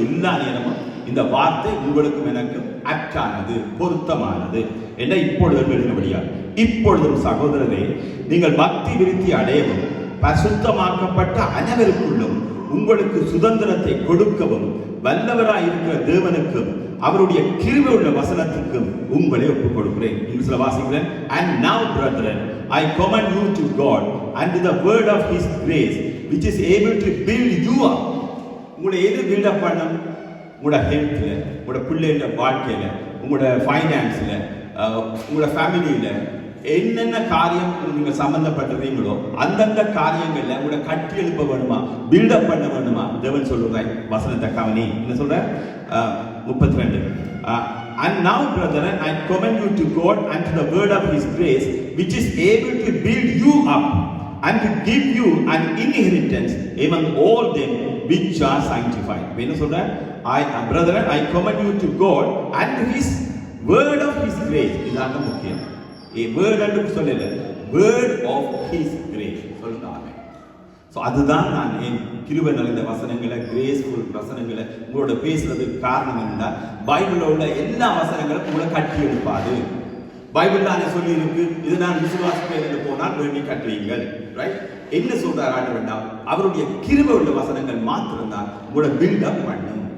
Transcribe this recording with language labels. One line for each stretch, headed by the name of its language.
Tamil: எல்லா நேரமும் இந்த வார்த்தை உங்களுக்கும் எனக்கும் அற்றானது, பொருத்தமானது என்ற இப்பொழுதும் எழுதினபடியால், இப்பொழுதும் சகோதரரே, நீங்கள் பக்தி விருத்தி அடையவும் பரிசுத்தமாக்கப்பட்ட அனைவருக்குள்ளும் உங்களுக்கு சுதந்திரத்தை கொடுக்கவும் வல்லவராயிருக்கிற தேவனுக்கும் அவருடைய கிருபை உள்ள வசனத்துக்கும் உங்களை ஒப்புக் கொடுக்கிறேன். இங்கிலீஷ்ல வாசிக்கிறேன்.
English: And now brethren, I commend you to God and to the word of his grace which is able to build you up.
Tamil: உங்களை எது பில்ட் அப் பண்ணும்? உங்களோட ஹெல்த்ல, உங்களோட பிள்ளைகளோட வாழ்க்கையில, உங்களோட ஃபைனான்ஸ்ல, உங்களோட ஃபேமிலியில என்னென்ன காரியம் நீங்க சம்பந்தப்பட்டிருக்கீங்களோ அந்தந்த காரியங்கள்ல உங்களை கட்டி எழுப்ப வேணுமா, பில்டப் பண்ண வேணுமா? தேவன் சொல்றாய் வசனத்தை கவனி. என்ன சொல்ற? 32.
English: And now brethren, I commend you to God and to the word of his grace which is able to build you up and to give you an inheritance among all them which are sanctified.
Tamil: என்ன சொல்ற?
English: Brethren, I commend you to God and to his word of his grace.
Tamil: இதுதான் முக்கியம்.
English: A word
Tamil: என்று சொல்லல,
English: word of his grace
Tamil: சொல்றாங்க. So அதுதான் நான் என் கிருபை நிறைந்த வசனங்களை, கிரேஸ்ஃபுல் வசனங்களை உங்களோட பேசுறதுக்கு காரணம் என்ன? பைபிள்ல உள்ள எல்லா வசனங்களும் உங்களை கட்டி எழுப்பாது. பைபிள் தானே சொல்லி இருக்கு, இது நான் விசுவாசிப்பேன் போனால் வேண்டி கட்டுவீங்கள். ரைட்? என்ன சொல்றாரு ஆண்டவர்? அவருடைய கிருபை உள்ள வசனங்கள் மாத்திரம்தான் உங்களோட பில்டப் பண்ணும்.